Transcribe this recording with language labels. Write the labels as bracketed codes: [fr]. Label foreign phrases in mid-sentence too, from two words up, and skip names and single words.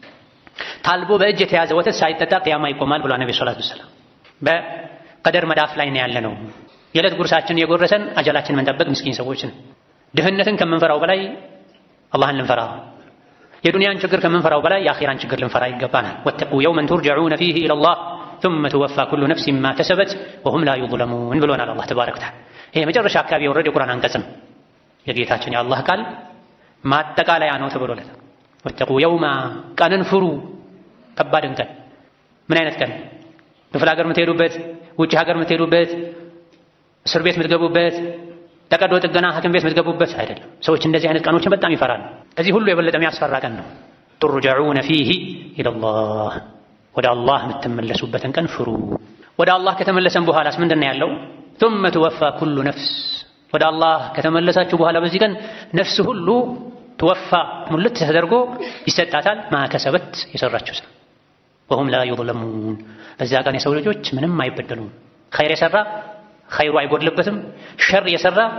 [am] ታልቦ በእጅ የተያዘ ወተት ሳይጠጣ ቂያማ ይቆማል ብለዋል ነብዩ [ar] صلى الله عليه وسلم። [am] በቀደር መዳፍ ላይ ነው ያለነው። የዕለት ጉርሳችን የጎረሰን አጀላችን መንጠበቅ ምስኪን ሰዎችን ድህነትን ከምንፈራው በላይ አላህን ልንፈራ፣ የዱንያን ችግር ከምንፈራው በላይ የአኺራን ችግር ልንፈራ ይገባናል። [ar] واتقوا يوما ترجعون فيه إلى الله ثم توفى كل نفس ما كسبت وهم لا يظلمون [am] ብሎናል አላህ [ar] تبارك وتعالى። [am] ይሄ መጨረሻ አካባቢ የወረደ የቁርአን አንቀጽም የጌታችን የአላህ ቃል ማጠቃለያ ነው ተብሎለታል። [ar] واتقوا يوما [am] ቀንን ፍሩ፣ ከባድን ቀን። ምን አይነት ቀን? ክፍለ ሀገር የምትሄዱበት፣ ውጭ ሀገር የምትሄዱበት፣ እስር ቤት የምትገቡበት፣ ተቀዶ ጥገና ሐኪም ቤት የምትገቡበት አይደለም። ሰዎች እንደዚህ አይነት ቀኖችን በጣም ይፈራሉ። ከዚህ ሁሉ የበለጠ የሚያስፈራ ቀን ነው። [ar] ترجعون فيه إلى الله፣ [am] ወደ አላህ የምትመለሱበትን ቀን ፍሩ። ወደ አላህ ከተመለሰን በኋላስ ምንድን ነው ያለው? [ar] ثم توفى كل نفس፣ [am] ወደ አላህ ከተመለሳችሁ በኋላ በዚህ ቀን ነፍስ ሁሉ ትወፋ ሙልት ተደርጎ ይሰጣታል። ማከሰበት የሰራችው ስራ። [ar] وهم لا يظلمون፣ [am] በዚያ ቀን የሰው ልጆች ምንም አይበደሉም። ኸይር የሰራ ኸይሩ አይጎድልበትም። ሸር የሰራ